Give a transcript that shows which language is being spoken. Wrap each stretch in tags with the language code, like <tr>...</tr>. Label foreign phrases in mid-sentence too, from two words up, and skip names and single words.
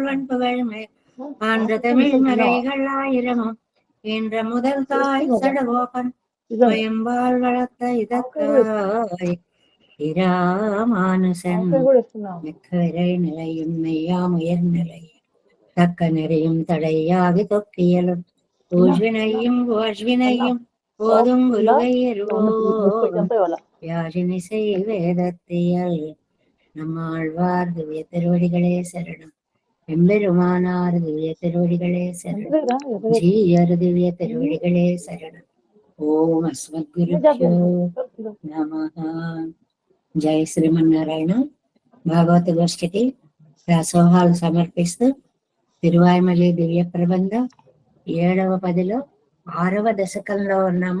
<ta>வன்புகள் மேல் ஆன்ற தமிழ் மறைகள் ஆயிரமும் என்ற முதல் தாய் சடகோபன் பயம்பால் வளர்த்த இதற்காய் இராமானுசன் மிக்கரை நிலையும் மெய்யாம் உயர்நிலையும் தக்க நெறியும் தடையாகி தொக்கியலும் ஊழ்வினையும் ஓழ்வினையும் போதும் யாழினிசை வேதத்தியல். நம்மாழ்வார் திவ்ய திருவடிகளே சரணம். எம்பெருமானார் திவ்ய திருவடிகளே சரணம். ஜீயர் திவ்ய திருவடிகளே சரணம்.</ta> <sa>ఓం అస్మద్గురుభ్యో నమః. జై శ్రీమన్నారాయణ.</sa> <te>భాగవత గోష్ఠికి దాసోహాలు సమర్పిస్తూ తిరువాయిమలి దివ్య ప్రబంధ 7వ పదిలో 6వ దశకంలో ఉన్నాము.</te>